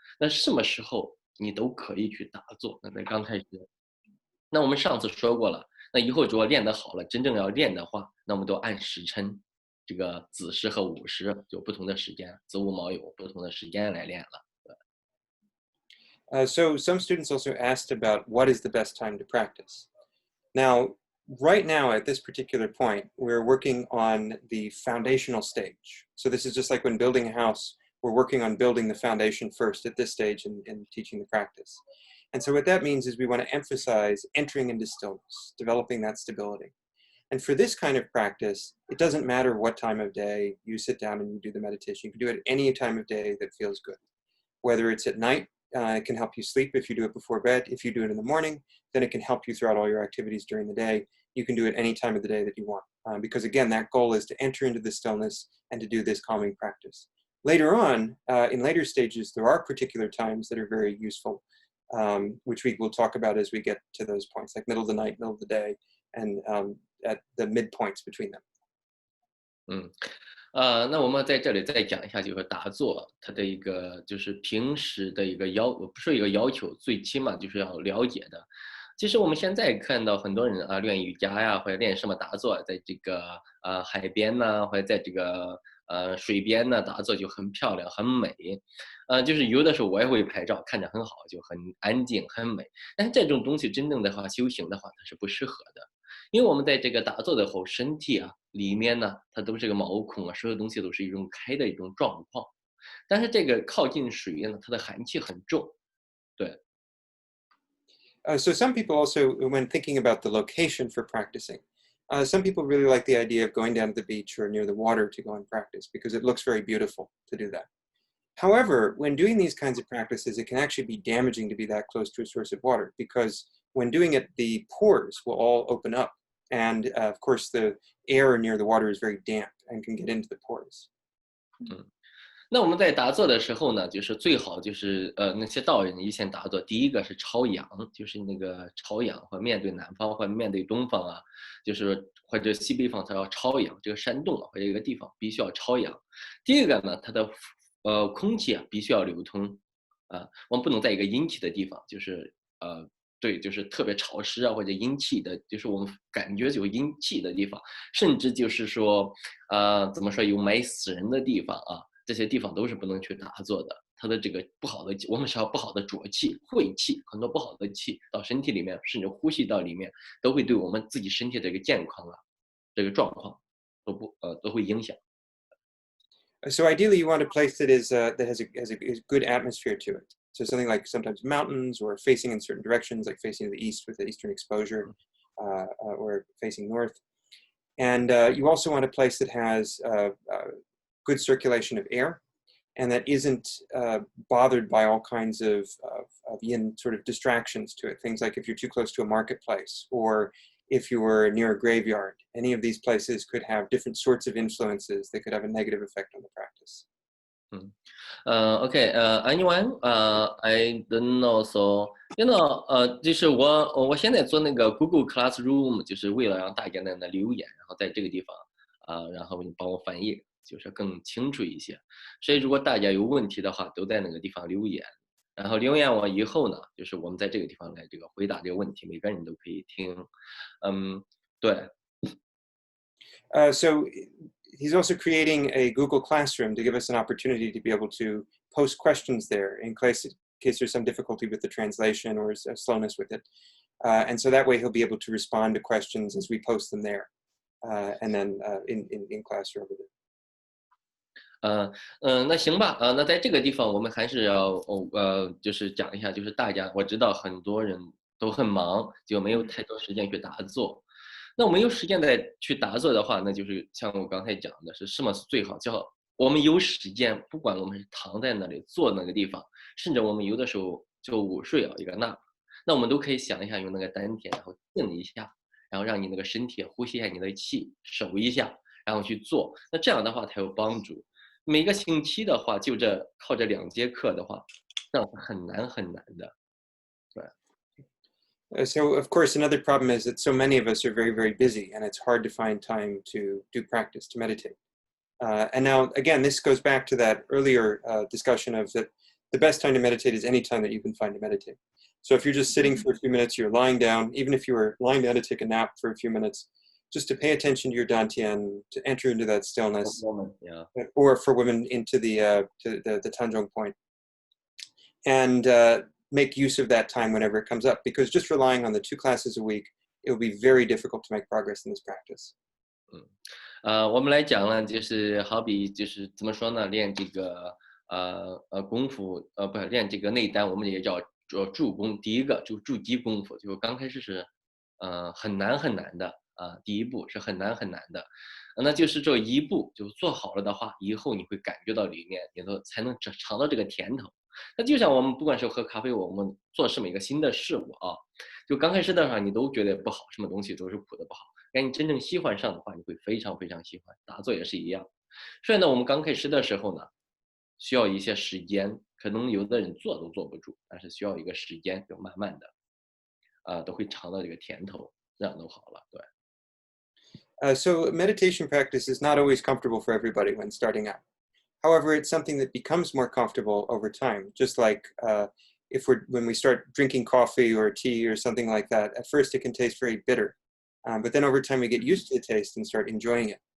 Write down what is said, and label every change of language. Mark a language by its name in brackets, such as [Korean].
[Chinese] 那什么时候你都可以去打坐。那在刚开始，那我们上次说过了。那以后如果练得好了，真正要练的话，那我们都按时辰，这个子时和午时就不同的时间，子午卯酉不同的时间来练了。 [English] So some students also asked about what is the best time to practice. Now, right now at this particular point, we're working on the foundational stage. So this is just like when building a house, we're working on building the foundation first at this stage in teaching the practice. And so what that means is we want to emphasize entering into stillness, developing that stability. And for this kind of practice, it doesn't matter what time of day you sit down and you do the meditation. You can do it any time of day that feels good. Whether it's at night, it can help you sleep if you do it before bed. If you do it in the morning, then it can help you throughout all your activities during the day. You can do it any time of the day that you want. Because again, that goal is to enter into the stillness and to do this calming practice. Later on, in later stages, there are particular times that are very useful, which we will talk about as we get to those points, like middle of the night, middle of the day, and at the midpoints between them. [Chinese] 那我们在这里再讲一下，就是打坐它的一个就是平时的一个不是一个要求，最起码就是要了解的。其实我们现在看到很多人练瑜伽呀，或者练什么打坐，在这个海边呢，或者在这个水边呢打坐就很漂亮很美，就是有的时候我也会拍照，看着很好，就很安静很美。但是这种东西真正的话修行的话，它是不适合的。因为我们在这个打坐的后，身体里面呢，它都是个毛孔所有东西都是一种开的一种状况。但是这个靠近水呢，它的寒气很重，对。 [English] So some people also, when thinking about the location for practicing, some people really like the idea of going down to the beach or near the water to go and practice because it looks very beautiful to do that. However, when doing these kinds of practices, it can actually be damaging to be that close to a source of water because when doing it, the pores will all open up. And of course, the air near the water is very damp and can get into the pores. [Chinese] 那我们在打坐的时候呢，就是最好就是那些道人一线打坐，第一个是朝阳，就是那个朝阳或面对南方或面对东方就是或者西北方它要朝阳，这个山洞或者一个地方必须要朝阳。第二个呢，它的空气必须要流通我们不能在一个阴气的地方，就是对，就是特别潮湿啊或者阴气的，就是我们感觉有阴气的地方，甚至就是说，怎么说有埋死人的地方啊，这些地方都是不能去打坐的。它的这个不好的，我们说不好的浊气、晦气，很多不好的气到身体里面，甚至呼吸道里面，都会对我们自己身体的一个健康啊，这个状况都会影响。 [English] So ideally, you want a place that is that has a good atmosphere to it. So something like sometimes mountains, or facing in certain directions, like facing to the east with the eastern exposure, or facing north. And you also want a place that has good circulation of air, and that isn't bothered by all kinds of yin sort of distractions to it. Things like if you're too close to a marketplace, or if you were near a graveyard. Any of these places could have different sorts of influences that could have a negative effect on the practice. Okay, anyone, I don't know. [Chinese] So,就是我现在做那个 Google Classroom，就是为了让大家在那留言，然后在这个地方然后你帮我翻译，就是更清楚一些。所以如果大家有问题的话，都在那个地方留言，然后留言完以后呢，就是我们在这个地方来这个回答这个问题，每个人都可以听。对。 [English] So he's also creating a Google Classroom to give us an opportunity to be able to post questions there in case there's some difficulty with the translation or a slowness with it. And so that way he'll be able to respond to questions as we post them there, and then in class or over there. [Chinese] 那行吧，那在这个地方我们还是要就是讲一下，就是大家我知道很多人都很忙，就没有太多时间去打坐。那我们有时间再去打坐的话，那就是像我刚才讲的是什么是最好？叫我们有时间，不管我们是躺在那里坐那个地方，甚至我们有的时候就午睡一个 nap，那我们都可以想一下用那个丹田，然后静一下，然后让你那个身体呼吸一下你的气，守一下，然后去做。那这样的话才有帮助。每个星期的话，就靠这2节课的话，这样是很难很难的。对。 [English] So of course, another problem is that so many of us are very, very busy, and it's hard to find time to do practice, to meditate. And now, again, this goes back to that earlier discussion of that the best time to meditate is any time that you can find to meditate. So if you're just sitting for a few minutes, you're lying down, even if you were lying down to take a nap for a few minutes, just to pay attention to your dantian, to enter into that stillness, Yeah. or for women into the Tanzhong point, and make use of that time whenever it comes up, because just relying on the 2 classes a week, it will be very difficult to make progress in this practice. [Chinese] 我们来讲呢，就是好比就是怎么说呢，练这个功夫，不是练这个内丹，我们也叫助功。第一个就筑基功夫，就刚开始是很难很难的第一步是很难很难的，那就是这一步就做好了的话，以后你会感觉到里面，你都才能尝到这个甜头。那就像我们不管是喝咖啡，我们做什么一个新的事物就刚开始的话你都觉得不好，什么东西都是苦的不好。当你真正喜欢上的话，你会非常非常喜欢。打坐也是一样。所以呢，我们刚开始的时候呢，需要一些时间，可能有的人做都坐不住，但是需要一个时间，就慢慢的都会尝到这个甜头，这样都好了。对。 [English] So meditation practice is not always comfortable for everybody when starting out. However, it's something that becomes more comfortable over time. Just like when we start drinking coffee or tea or something like that, at first it can taste very bitter, but then over time we get used to the taste and start enjoying it.